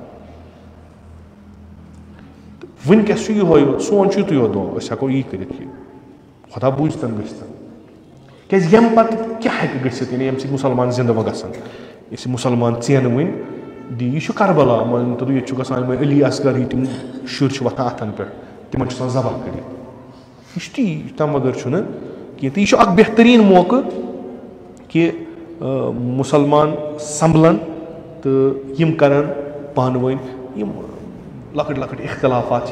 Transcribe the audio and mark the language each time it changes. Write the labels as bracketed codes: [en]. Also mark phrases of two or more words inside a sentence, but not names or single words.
[ks] وٕنکیٚس چھُ یِہوے یوت سون چھُ یِتُے یوت دۄہ أسۍ ہٮ۪کو یی کٔرِتھ کہِ خۄدا بوٗزتن گٔژھتن کیٛازِ ییٚمہِ پتہٕ کیٛاہ ہٮ۪کہِ گٔژھِتھ یعنی ییٚمہِ سۭتۍ مُسلمان زِندٕ وۄنۍ گژھن یُس یہِ مُسلمان ژینہٕ وٕنۍ دی یہِ چھُ کربلا مٲنِو ییٚتہِ چھُ گژھان یِمے علی اصغر ہی تِم شُرۍ چھِ وۄتھان اَتھن پٮ۪ٹھ تِمن چھُ آسان ذبح کٔرِتھ یہِ چھُ تی تَمہِ بغٲر چھُنہٕ کینٛہہ تہٕ یہِ چھُ اکھ بہتریٖن موقعہٕ کہِ مُسلمان سمبلن تہٕ یِم کرن پانہٕ ؤنۍ یِم لۄکٕٹۍ لۄکٕٹۍ اختلافات چھِ